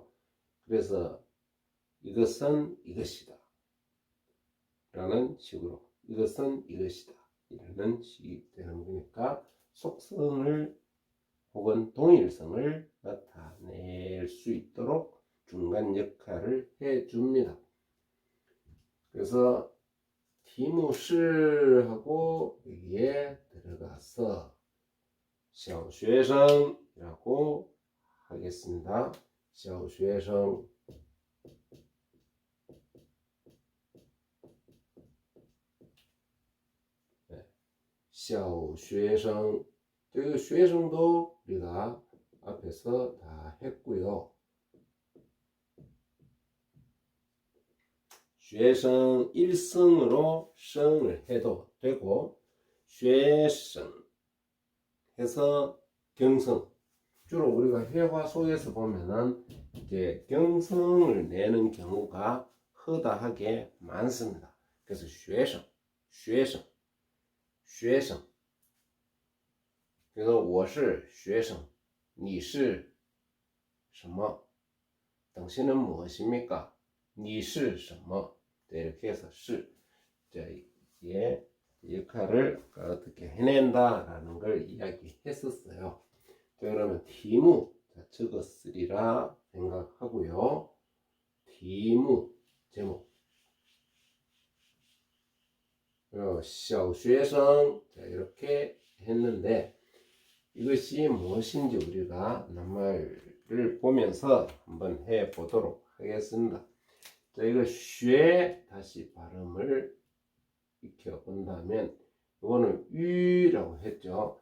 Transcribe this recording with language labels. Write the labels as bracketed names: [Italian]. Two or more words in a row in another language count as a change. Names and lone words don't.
[Korean] 그래서 이것은 이것이다 라는 식으로, 이것은 이것이다 이라는 식이 되는 거니까 속성을 혹은 동일성을 나타낼 수 있도록 중간 역할을 해줍니다. 그래서 [Chinese] 题目是 [Korean] 하고 여기에 들어가서 小学生 이라고 하겠습니다. [Chinese] 小学生. 네. [Korean] 小学生. 그 学生 도 우리가 앞에서 다 했고요. 学生 일성으로 성을 해도 되고, 学生 해서 경성. 주로 우리가 회화 속에서 보면은 이제 경성을 내는 경우가 허다하게 많습니다. [Chinese] 그래서 学生. 그래서 我是学生, 你是什么? [Korean] 당신은 무엇입니까? [Chinese] 你是什么? [Korean] 이렇게 해서 是. 자, 이게 역할을 어떻게 해낸다라는 걸 이야기했었어요. 자, 그러면 题目 적었으리라 생각하고요. 题目 제목. 小学生 이렇게 했는데, 이것이 무엇인지 우리가 낱말을 보면서 한번 해보도록 하겠습니다. 자, 이거 学 다시 발음을 익혀본다면, 이거는 유라고 했죠.